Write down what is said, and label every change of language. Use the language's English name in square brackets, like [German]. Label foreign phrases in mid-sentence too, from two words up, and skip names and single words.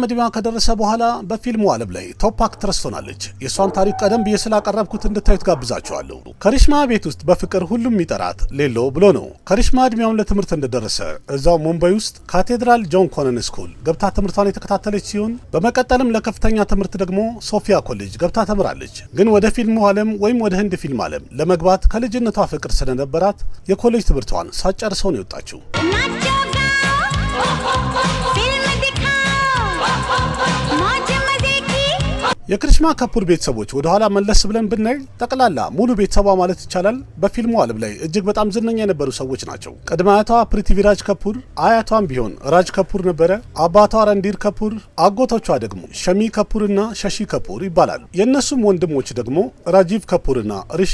[Amharic] እድሜዋ ከደረሰ በኋላ በፊልሙ ዓለም ላይ [English] top actress [Amharic] ሆናለች። የሷን ታሪክ ቀደም ብዬ ስላቀረብኩት እንድታዩት ጋብዛችኋለሁ። ከሪሽማ ቤት ውስጥ በፍቅር ሁሉም የሚጠራት ሌሎ ብሎ ነው። ከሪሽማ እድሜዋን ለትምህርት እንደደረሰ እዛው ሙምባይ ውስጥ ካቴድራል ጆን ኮነን ስኩል ገብታ ትምህርቷን የተከታተለች ሲሆን በመቀጠልም ለከፍተኛ ትምህርት ደግሞ ሶፊያ ኮሌጅ ገብታ ተምራለች። ግን ወደ ፊልሙ ዓለም ወይም ወደ ህንድ ፊልም ዓለም ለመግባት ከልጅነቷ ፍቅር ስለነበራት የኮሌጅ ትምህርቷን ሳጨርሰው ነው የወጣችው። [Hindi] नाचो गाओ फिल्म दिखाओ मौज मजे की [Amharic] የክሪሽማ ከፑር ቤተሰቦች ወደ ኋላ መለስ ብለን ብናይ ጠቅላላ ሙሉ ቤተሰቧ ማለት ይቻላል በፊልሙ ዓለም ላይ እጅግ በጣም ዝነኛ የነበሩ ሰዎች ናቸው። ቅድመ አያቷ ፕሪቲቪራጅ ከፑር፣ አያቷም ቢሆን ራጅ ከፑር ነበረ። አባቷ ረንዲር ከፑር፣ አጎቶቿ ደግሞ ሸሚ ከፑርና ሸሺ ከፑር ይባላሉ። የእነሱም ወንድሞች ደግሞ ራጂቭ ከፑርና ሪሺ